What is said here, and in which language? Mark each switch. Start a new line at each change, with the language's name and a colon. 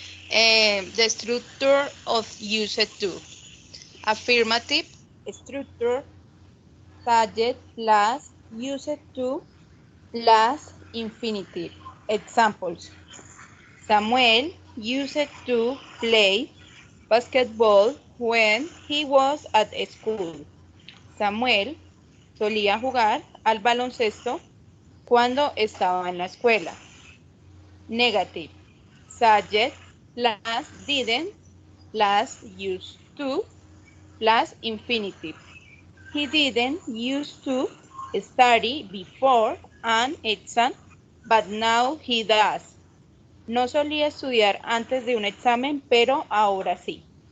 English: The structure of used to. Affirmative structure, subject plus used to plus infinitive. Examples. Samuel used to play basketball when he was at school.
Spanish: Samuel solía jugar al baloncesto cuando estaba en la escuela.
English: Negative. Subject plus didn't plus used to plus infinitive. He didn't used to study before an exam, but now he does.
Spanish: No solía estudiar antes de un examen, pero ahora sí.